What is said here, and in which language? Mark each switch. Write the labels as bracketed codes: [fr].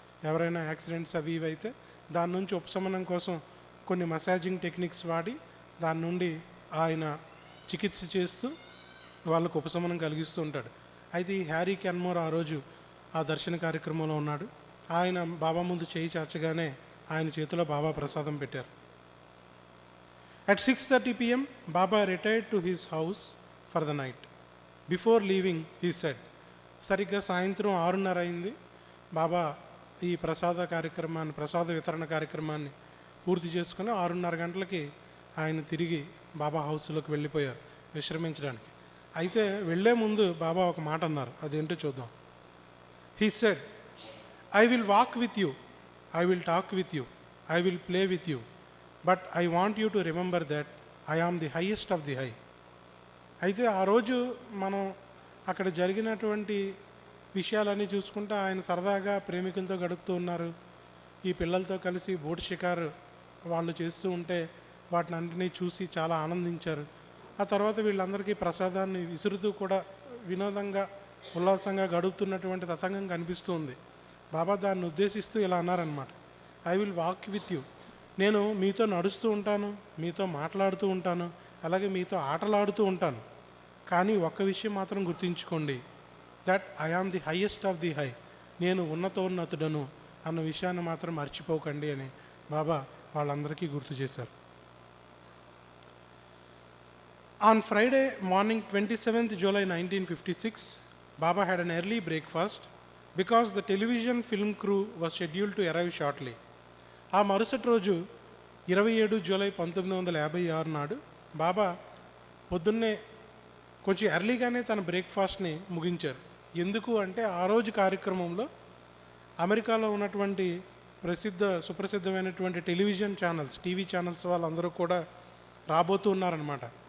[te] ఎవరైనా యాక్సిడెంట్స్ అవి ఇవి అయితే దాని నుంచి ఉపశమనం కోసం కొన్ని మసాజింగ్ టెక్నిక్స్ వాడి దాని నుండి ఆయన చికిత్స చేస్తూ వాళ్ళకు ఉపశమనం కలిగిస్తూ ఉంటాడు. అయితే ఈ హ్యారీ కెన్మోర్ ఆ రోజు ఆ దర్శన కార్యక్రమంలో ఉన్నాడు. ఆయన బాబా ముందు చేయి చాచగానే ఆయన చేతిలో బాబా ప్రసాదం పెట్టారు. [en] At 6:30 p.m., Baba retired to his house for the night. Before leaving, he said, [te] సరిగ్గా సాయంత్రం 6:30 అయింది. బాబా ఈ ప్రసాద వితరణ కార్యక్రమాన్ని పూర్తి చేసుకుని 6:30 గంటలకి ఆయన తిరిగి బాబా హౌస్లోకి వెళ్ళిపోయారు విశ్రమించడానికి. అయితే వెళ్ళే ముందు బాబా ఒక మాట అన్నారు, అదేంటో చూద్దాం. [en] He said, I will walk with you, I will talk with you, I will play with you. But I want you to remember that I am the highest of the high. [te] అయితే ఆ రోజు మనం అక్కడ జరిగినటువంటి విషయాలన్నీ చూసుకుంటూ ఆయన సరదాగా ప్రేమికులతో గడుపుతూ ఉన్నారు. ఈ పిల్లలతో కలిసి బోట్ షికారు వాళ్ళు చేస్తూ ఉంటే వాటిని అన్నింటినీ చూసి చాలా ఆనందించారు. ఆ తర్వాత వీళ్ళందరికీ ప్రసాదాన్ని విసురుతూ కూడా వినోదంగా ఉల్లాసంగా గడుపుతున్నటువంటి తతంగం కనిపిస్తూ ఉంది. బాబా దాన్ని ఉద్దేశిస్తూ ఇలా అన్నారనమాట, [en] I will walk with you. [te] నేను మీతో నడుస్తూ ఉంటాను, మీతో మాట్లాడుతూ ఉంటాను, అలాగే మీతో ఆటలాడుతూ ఉంటాను. కానీ ఒక్క విషయం మాత్రం గుర్తుంచుకోండి, [en] that I am the highest of the high, [te] నేను ఉన్నతోన్నతుడను అన్న విషయాన్ని మాత్రం మర్చిపోకండి అని బాబా వాళ్ళందరికీ గుర్తు చేశారు. [en] On Friday morning 27th July 1956, Baba had an early breakfast because the television film crew was scheduled to arrive shortly. [te] ఆ మరుసటి రోజు 27 జూలై 1956 నాడు బాబా పొద్దున్నే కొంచెం ఎర్లీగానే తన బ్రేక్ఫాస్ట్ని ముగించారు. ఎందుకు అంటే ఆ రోజు కార్యక్రమంలో అమెరికాలో ఉన్నటువంటి సుప్రసిద్ధమైనటువంటి టెలివిజన్ ఛానల్స్, టీవీ ఛానల్స్ వాళ్ళందరూ కూడా రాబోతూ ఉన్నారనమాట.